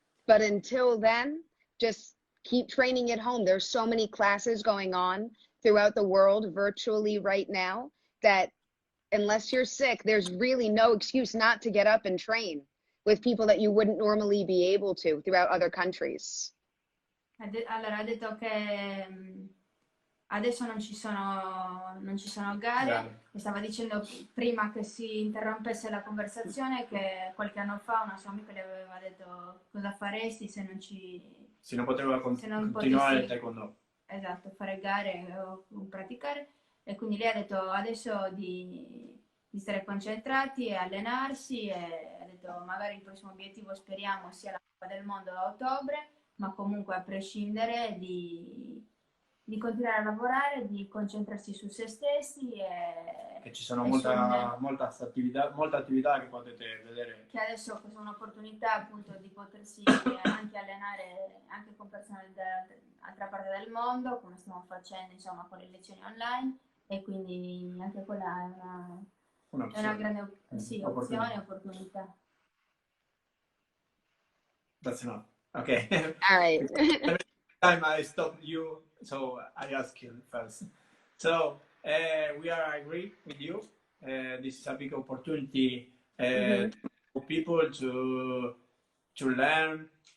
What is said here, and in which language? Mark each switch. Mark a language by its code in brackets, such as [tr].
[en] But until then, just keep training at home. There's so many classes going on throughout the world virtually right now that unless you're sick, there's really no excuse not to get up and train with people that you wouldn't normally be able to throughout other countries. [it] Allora, ha detto che adesso non ci sono gare, e stava dicendo prima che si interrompesse la conversazione che qualche anno fa una sua amica le aveva detto cosa faresti se non poteva se non continuare il potessi, taekwondo. esatto, fare gare o praticare, e quindi lei ha detto adesso di stare concentrati e allenarsi, e ha detto magari il prossimo obiettivo speriamo sia la Coppa del Mondo a ottobre, ma comunque a prescindere di continuare a lavorare, di concentrarsi su se stessi e ci sono molta attività che potete vedere. Che adesso questa è un'opportunità appunto di potersi anche allenare anche con persone dall'altra parte del mondo, come stiamo facendo insomma con le lezioni online, e quindi anche quella è una grande opzione e opportunità. [en] That's enough. Okay. All right. Every time I stop you, so I ask you first. So we are agree with you. This is a big opportunity for people to learn.